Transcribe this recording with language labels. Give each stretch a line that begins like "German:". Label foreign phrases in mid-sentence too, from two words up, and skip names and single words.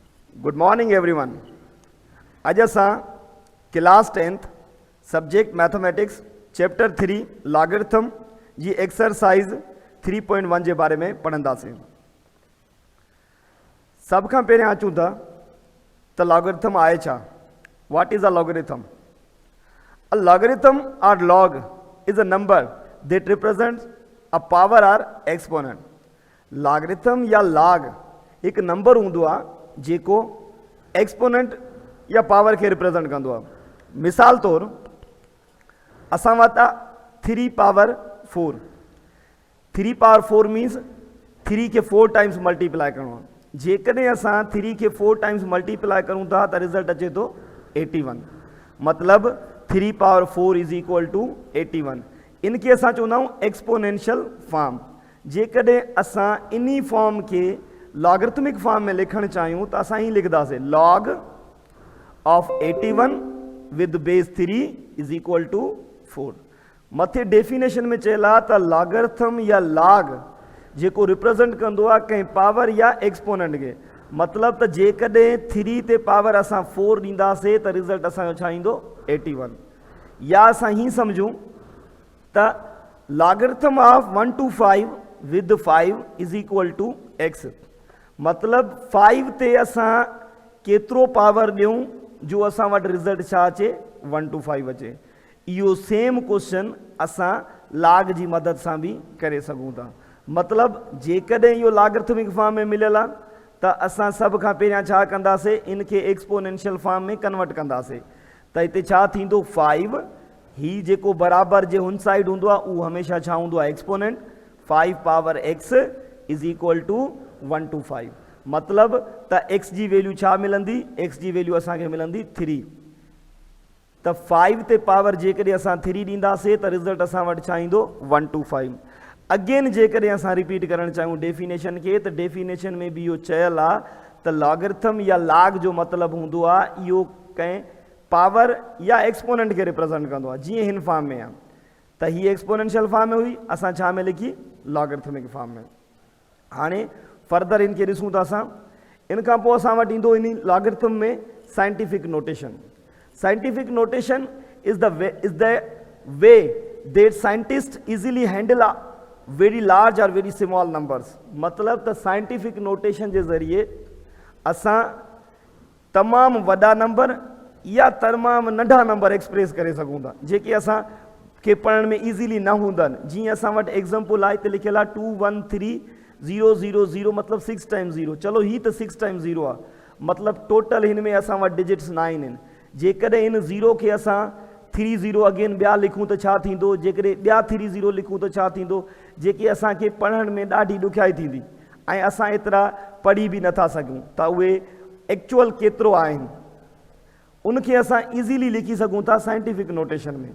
English: good morning everyone.
Sindhi: अॼु असां क्लास 10th सब्जेक्ट मैथमेटिक्स चैप्टर 3 लॉगरिथम जी एक्सरसाइज 3.1 जे बारे में पढ़ंदासीं। सब खां पहिरियां अचूं था त लॉगरिथम आहे छा।
English: What is a logarithm? a logarithm और log is a number that represents a power or exponent.
Sindhi: लॉगरिथम या लॉग एक नंबर हूंदो आहे जेको एक्सपोनेंट या पावर के रिप्रेजेंट कंदो आहे। मिसाल तौर असां वटि आहे 3 पावर 4। 3
English: power 4 means
Sindhi: 3 के 4
English: times multiply
Sindhi: करिणो आहे। जेकॾहिं असां 3 के 4
English: times multiply
Sindhi: करूं था त रिज़ल्ट अचे थो 81।
English: मतलब 3 power 4 is equal to 81.
Sindhi: इनके असां चवंदा आहियूं
English: exponential form.
Sindhi: जेकॾहिं असां इन्ही फॉर्म के
English: logarithmic form
Sindhi: में लिखण चाहियूं त असां ही लिखदासीं
English: log of 81 with base 3 is equal to 4.
Sindhi: मथे डेफिनेशन में चयल आहे त लॉगरिथम या लॉग जेको रिप्रेजेंट कंदो आहे कंहिं पावर या एक्सपोनेंट के। मतलब त जेकॾहिं 3 ते पावर असां 4 ॾींदासीं त रिज़ल्ट असांजो छा ईंदो 81। या असां ही समझूं त
English: logarithm of 1 to 5 with 5 is equal to x.
Sindhi: मतलब 5 ते असां केतिरो पावर ॾियूं जो असां वटि रिज़ल्ट छा अचे 1 to 5 अचे। इहो
English: same question
Sindhi: असां लॉग जी मदद सां भी करे सघूं था। मतलब जेकॾहिं इहो
English: logarithmic form
Sindhi: में मिलियल आहे त असां सभ खां पहिरियां छा कंदासीं इनके
English: exponential form
Sindhi: में कन्वर्ट कंदासीं। त हिते छा थींदो 5 ही जेको बराबर जे हुन साइड हूंदो आहे उहो हमेशह छा हूंदो आहे एक्सपोनेंट।
English: 5 power x is equal to 1 to 5.
Sindhi: मतलब त x जी वैल्यू छा मिलंदी x जी वैल्यू असांखे मिलंदी 3। त 5 ते पावर जेकॾहिं असां 3 ॾींदासीं त रिज़ल्ट असां वटि छा ईंदो 1 to 5। अगेन जेकॾहिं असां रिपीट करणु चाहियूं डेफिनेशन के त डेफिनेशन में भी इहो चयल आहे त लॉगरिथम या लॉग जो मतलब हूंदो आहे इहो कंहिं पावर या एक्सपोनेंट के रिप्रेजेंट कंदो आहे। जीअं हिन फॉर्म में आहे त ही
English: exponential form
Sindhi: में हुई, असां छा में लिखी
English: logarithmic form
Sindhi: में। हाणे फर्दर इनके ॾिसूं था असां। इन खां पोइ असां वटि ईंदो इन लॉगरिथम में
English: scientific notation. scientific notation is the way that scientist easily handle very large और very small numbers.
Sindhi: मतलब त
English: scientific notation
Sindhi: के ज़रिए असां तमाम वॾा नंबर या तमाम नंढा नंबर एक्सप्रेस करे सघूं था जेके असां के पढ़ण में इजीली न हूंदा आहिनि। जीअं असां वटि एग्जाम्पल आहे हिते लिखियल आहे 213000 मतलब 6 टाइम्स 0। चलो ही तो 6 टाइम्स 0 आहे। मतलब टोटल हिन में असां वटि डिजिट्स 9 आहिनि। जेकॾहिं इन 0 के असां 30 अगेन ॿिया लिखूं त छा थींदो, जेकॾहिं ॿिया 30 लिखूं त छा थींदो, जेके असांखे पढ़ण में ॾाढी ॾुखियाई थींदी ऐं असां एतिरा पढ़ी भी नथा सघूं त उहे एक्चुअल केतिरो आहिनि उनखे असां इज़ीली लिखी सघूं था
English: scientific notation
Sindhi: में।